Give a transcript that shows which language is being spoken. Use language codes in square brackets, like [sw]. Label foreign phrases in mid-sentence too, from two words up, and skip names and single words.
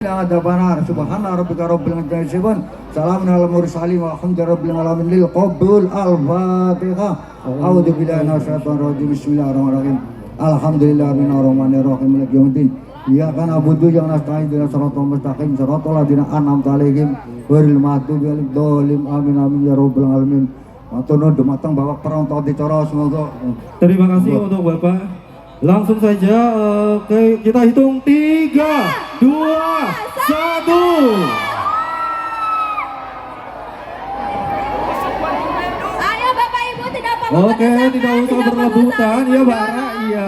[ar] Adabanar سبحان ربك رب العزة سلام على المرسلين والحمد لله رب العالمين للقبول الفاتحة. أعوذ بالله من الشيطان الرجيم بسم الله الرحمن الرحيم الحمد لله رب العالمين مالك يوم الدين. إياك نعبد وإياك نستعين اهدنا الصراط المستقيم صراط الذين أنعمت عليهم غير المغضوب عليهم ولا الضالين. آمين آمين يا رب العالمين. [jv] Matur nuwun dumateng Bapak Perontok dicara semoga. [id] Terima kasih untuk Bapak. Langsung saja kita hitung 3, 2, 1. Ayo Bapak Ibu tidak perlu Oke, tidak usah berlebutan ya Bara, iya.